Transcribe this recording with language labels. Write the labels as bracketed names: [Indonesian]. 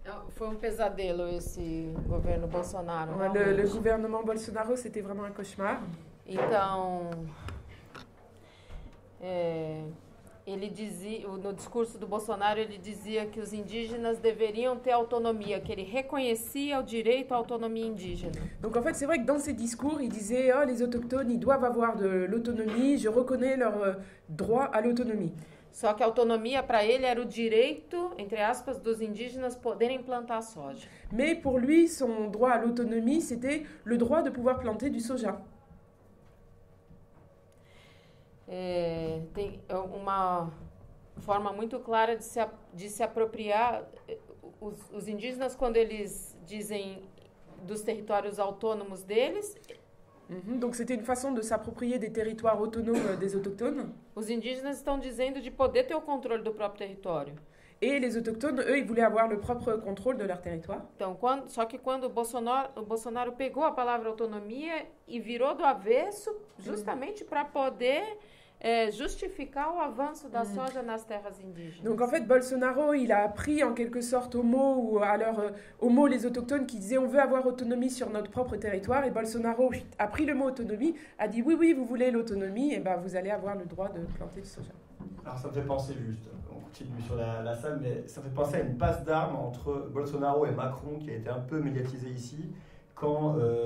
[Portuguese] Foi pesadelo esse governo Bolsonaro. [French] Le gouvernement Bolsonaro, c'était vraiment un cauchemar. [Portuguese] Então, ele dizia, no discurso do Bolsonaro, ele dizia que os indígenas deveriam ter autonomia, que ele reconhecia o direito à autonomia indígena. [French] Donc en fait, c'est vrai que dans ses discours, il disait « Oh, les autochtones, ils doivent avoir de l'autonomie, je reconnais leur droit à l'autonomie ». [Portuguese] Só que a autonomia para ele era o direito, entre aspas, dos indígenas poderem plantar soja. [French] Mais pour lui, son droit à l'autonomie, c'était le droit de pouvoir planter du soja. [Portuguese] Tem uma forma muito clara de se apropriar. Os indígenas, quando eles dizem dos territórios autônomos deles... [French] Donc c'était une façon de s'approprier des territoires autonomes des autochtones. [Portuguese] Os indígenas estão dizendo de poder ter o controle do próprio território. [French] Et les autochtones, eux, ils voulaient avoir le propre contrôle de leur territoire. [Portuguese] Então, só que quando o Bolsonaro pegou a palavra autonomia e virou do avesso, justamente para poder justificar o avanço da soja nas terras indígenas. [French] Donc en fait, Bolsonaro, il a pris en quelque sorte au mot les autochtones qui disaient on veut avoir autonomie sur notre propre territoire, et Bolsonaro a pris le mot autonomie, a dit oui, vous voulez l'autonomie, et ben vous allez avoir le droit de planter du soja. Alors ça me fait penser juste, on continue sur la salle, mais ça me fait penser à une passe d'armes entre Bolsonaro et Macron qui a été un peu médiatisée ici, quand